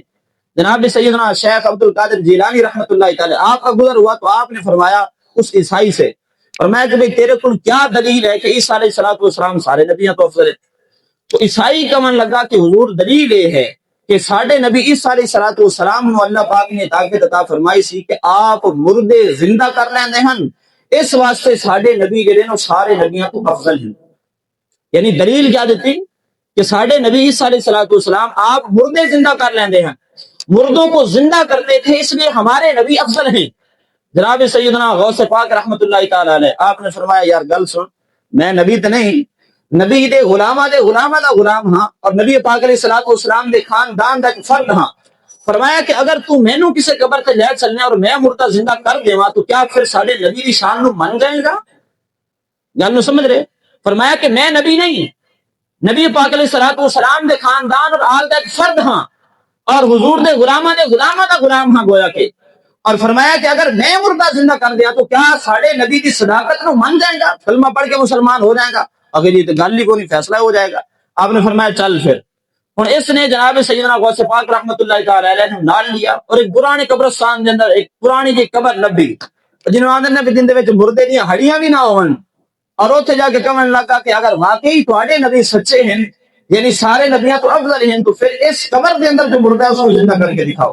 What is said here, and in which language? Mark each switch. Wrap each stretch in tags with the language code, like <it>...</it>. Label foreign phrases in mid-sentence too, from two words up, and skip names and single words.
<ur>جناب سیدنا شیخ عبد القادر جیلانی رحمت اللہ تعالی آپ کا گزر ہوا, تو آپ نے فرمایا اس عیسائی سے, فرمایا کہ بھئی تیرے کو کیا دلیل ہے کہ عیسیٰ علیہ السلام سارے نبیوں تو افضل ہے؟</ur> <pa>تو عیسائی کا من لگا کہ حضور دلیل یہ ہے کہ ساڈے نبی عیسیٰ</pa> <ar>علیہ الصلوۃ والسلام</ar> <pa>نو اللہ پاک نے طاقت عطا فرمائی سی کہ آپ مردے زندہ کر لیندے ہن، اس واسطے ساڈے نبی جڑے نو سارے نبیاں تو افضل ہیں۔ یعنی دلیل کیا دیتی کہ ساڈے نبی عیسیٰ</pa> <ar>علیہ الصلوۃ والسلام</ar> <pa>آپ مردے زندہ کر لیندے ہیں،</pa> <ur>مردوں کو زندہ کرتے تھے، اس لیے ہمارے نبی افضل ہیں۔</ur> <pa>جناب سیدنا غوث پاک رحمت اللہ تعالی علیہ آپ نے فرمایا یار گل سن، میں نبی تو نہیں، نبی دے غلاماں دا غلام ہاں، اور نبی پاک</pa> <ar>علیہ الصلوۃ والسلام</ar> <pa>دے خاندان دا فرد ہاں۔ فرمایا کہ اگر تو مینوں کسی قبر تے لے چلنے اور میں مردہ زندہ کر دیواں تو کیا پھر ساڈے نبی دی شان نو من جائے گا؟ گل نو سمجھ رہے؟ فرمایا کہ میں نبی نہیں، نبی پاک</pa> <ar>علیہ الصلوۃ والسلام</ar> <pa>دے خاندان اور آل دا ایک فرد ہاں، اور حضور دے غلاماں دا غلام ہاں گویا کہ۔ اور فرمایا کہ اگر میں مردہ زندہ کر دیا تو کیا ساڑھے نبی کی صداقت نو من جائے گا، کلمہ پڑھ کے مسلمان ہو جائے گا؟ اگر یہ تو گل ہی کو نہیں، فیصلہ ہو جائے گا۔ آپ نے فرمایا چل پھر۔ اور اس نے جناب سیدنا غوث پاک رحمت اللہ تعالی علیہ نے نال لیا اور ایک پرانے قبرستان دے اندر ایک پرانی جی قبر لبھی جنہوں آندے نے جن دے وچ مردے دی ہڈیاں بھی نہ ہون، اور اوتھے جا کے کہن لگا کہ اگر واقعی تواڈے نبی سچے ہیں، یعنی سارے نبیاں تو افضل ہیں، تو پھر اس قبر دے اندر جو مردہ ہے اس کو زندہ کر کے دکھاؤ۔</pa>